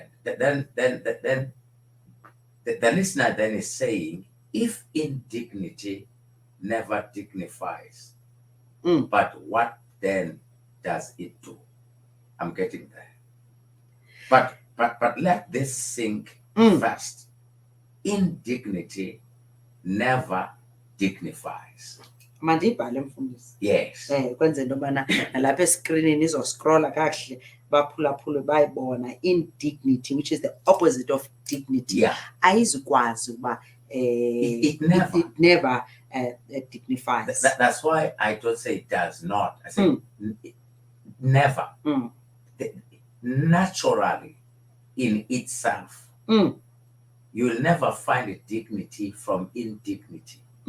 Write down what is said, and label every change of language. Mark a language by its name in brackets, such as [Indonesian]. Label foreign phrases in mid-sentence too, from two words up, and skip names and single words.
[English] Then the listener then is saying, if indignity never dignifies, but what then does it do? I'm getting there. But let this sink first. Indignity never dignifies. [Xhosa] Mandibhale mfundisi. [English] Yes. [Xhosa] Kwenze into yobana nalapha eskrinini izoscrolla kakuhle baphulaphule bayibona. [English] Indignity, which is the opposite of dignity. Yeah. [Xhosa] Ayizukwazi uba [English] it never dignifies. That's why I don't say it does not. I say never. Naturally, in itself, you'll never find a dignity from indignity.